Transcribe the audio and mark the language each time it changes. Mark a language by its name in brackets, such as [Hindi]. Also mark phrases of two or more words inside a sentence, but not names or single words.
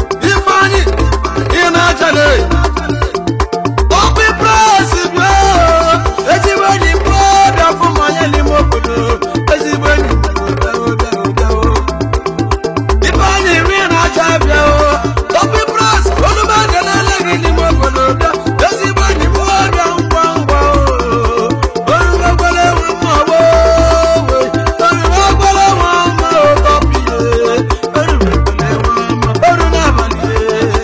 [Igbo] Ifeanyi, ị na-achale. [English] Open press [Igbo] bịa o. Ezigbo enyi m bịa, bịa fụ mmanya n'ime obodo. Ezigbo enyi m bịa o, bịa o, bịa o. Ifeanyi, ị na-acha bịa o. [English] Open press, [Igbo] olu m ekelele gị n'ime obodo bịa. Ezigbo enyi m bịa, bịa ngwa ngwa o. Oru ekwele nwa mma o, o. Oru ekwele nwa mma o, Topi ye. Oru ekwele nwa mma, oru n'abalị ye.